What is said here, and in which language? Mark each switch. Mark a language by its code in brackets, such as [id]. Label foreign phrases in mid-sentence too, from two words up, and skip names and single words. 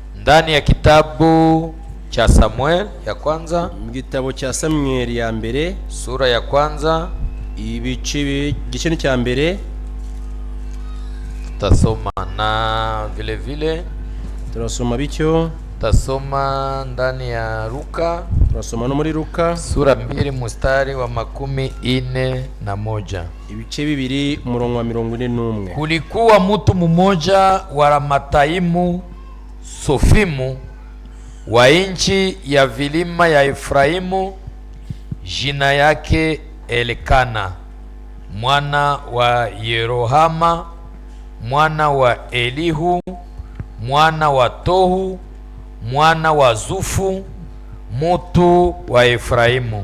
[sw] ndani ya kitabu cha Samuel ya kwanza, [rw] Igitabo cha Samuel ya mbere [sw] sura ya kwanza, [rw] igice cya mbere [sw] tutasoma na vile vile [rw] turasoma bityo [sw] tutasoma ndani ya Luka, [rw] turasoma no muri Luka [sw] sura 2 mstari wa 41. [rw] ibice bibiri umurongo wa 41. [sw] Kulikuwa mtu mmoja wa Ramataimu Sofimu wa nchi ya vilima ya Efraimu, jina yake Elikana mwana wa Yerohama mwana wa Elihu mwana wa Tohu mwana wa Zufu, mtu wa Efraimu.